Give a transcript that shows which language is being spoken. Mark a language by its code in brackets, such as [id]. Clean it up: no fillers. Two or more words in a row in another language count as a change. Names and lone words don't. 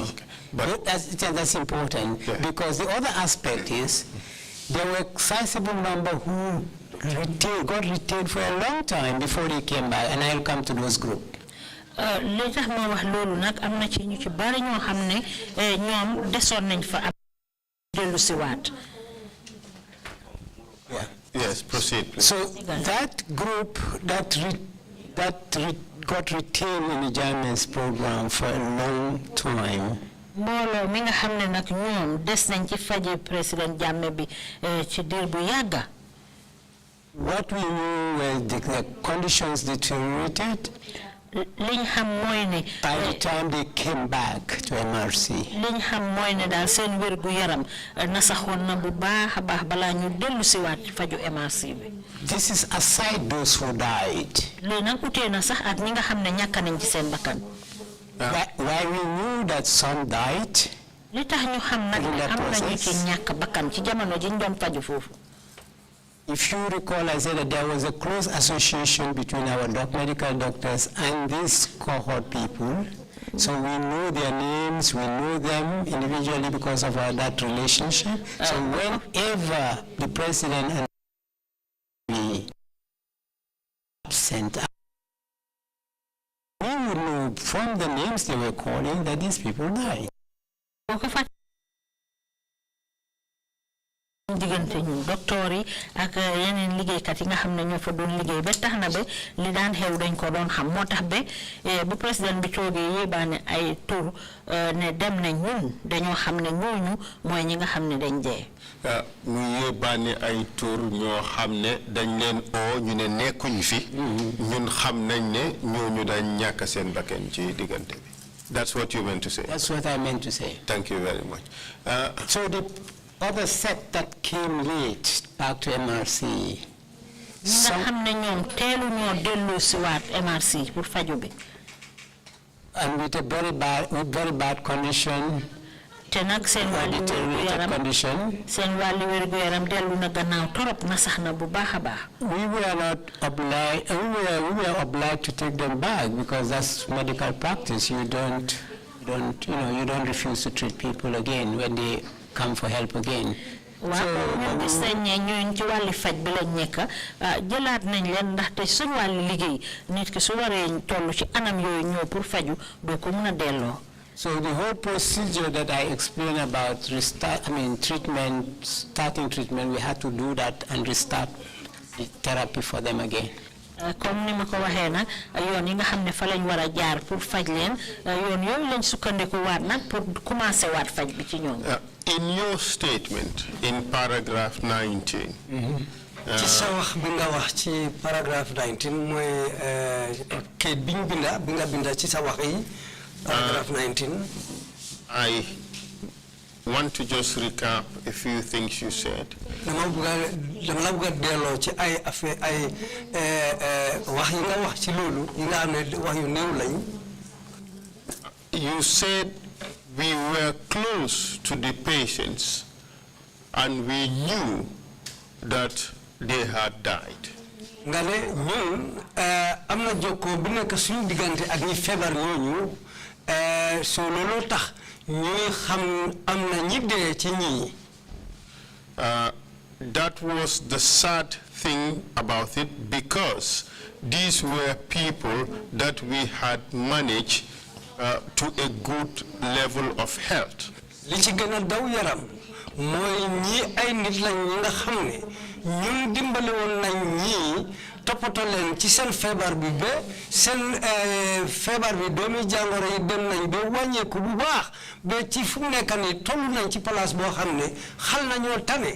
[en] But that's important because the other aspect is there were a sizable number who got retained for a long time before they came back, and I'll come to those groups. [wo] li tax ma wax loolu nag am na ci ñu ci bari ñoo xam ne ñoom desoon nañ fa am dellu si waat. [en] Yes, proceed, please. So that group that got retained in the Jammeh's program for a long time. [wo] Mbooloo mi nga xam ne nag ñoom des nañ ci faji président Jammeh bi ci diir bu yàgga. [en] What we knew was the conditions deteriorated. [wo] liñ xam mooy ne. [en] By the time they came back to MRC. [wo] liñ xam mooy ne daal seen wér gu yaram nasaxoon na bu baax a baax balaa ñu dellu si waat faju MRC bi. [en] This is aside those who died. [wo] lii nag utee na sax ak ñi nga xam ne ñàkk nañ ci seen bakkan. [en] Why we knew that some died. [wo] li tax ñu xam nag ne am nañu ci ñàkk bakkan ci jamono ji ñu doon faju foofu. [en] If you recall, I said that there was a close association between our medical doctors and these cohort people. So we know their names, we know them individually because of that relationship. So whenever the president and we absent, we would know from the names they were calling that these people died. [wo] diggante ñu docteur yi ak yeneen liggéeykat yi nga xam ne ñoo fa doon liggéey ba tax na ba li daan xew dañ ko doon xam moo tax ba bu président bi toogee yéebaane ay tur ne dem na ñun dañoo xam ne ñooñu mooy ñi nga xam ne dañ dee. mu yéebaane ay tur ñoo xam ne dañ leen oo ñu ne nekkuñ fi. ñun xam nañ ne ñooñu dañ ñàkk seen bakkan ci diggante bi. [en] That's what you meant to say. That's what I meant to say. Thank you very much. [wo] So the other set that came late back to MRC. nga xam ne ñoom teelu ñoo dellu si waat MRC pour faju bi. [en] And with a very bad condition. [wo] te nag seen wàllu wér gu yaram dellu na gannaaw torop na sax na bu baax a baax. [en] We were obliged to take them back because that's medical practice. You don't refuse to treat people again when they come for help again. [wo] waaw ñun gis nañ ne ñooñu ci wàllu faj bi lañ nekk jëlaat nañ leen ndaxte suñu wàllu liggéey nit ki su waree toll ci anam yooyu ñëw pour faju doo ko mën a delloo. [en] So the whole procedure that I explained about starting treatment, we had to do that and restart the therapy for them again. [wo] Comme ni ma ko waxee nag yoon yi nga xam ne fa lañ war a jaar pour faj leen yoon yooyu lañ sukkandiku waat nag [fr] pour commencer [wo] waat faj bi ci ñoom. [en] In your statement in paragraph 19. [wo] ci sa wax bi nga wax ci paragraphe 19 mooy kayit bi nga binda ci sa wax yi. [en] Paragraph 19. I want to just recap a few things you said. You said we were close to the patients and we knew that they had died. [wo] Ngale ñun amna joko bi nek suñu digante ak ñi febar ñooñu so lolo tax ñuy xam amna ñi dé ci ñi. [en] That was the sad thing about it because these were people that we had managed to a good level of health. [wo] Li ci gëna daw yaram moy ñi ay nit lañ ñi nga xamné ñun dimbali won nañ ñi topato len ci sen febar bi be sen febar bi doomi jangoro yi dem nañ be wañeku bu baax be ci fu nekk ni tollu nañ ci place bo xamné xal nañu tané.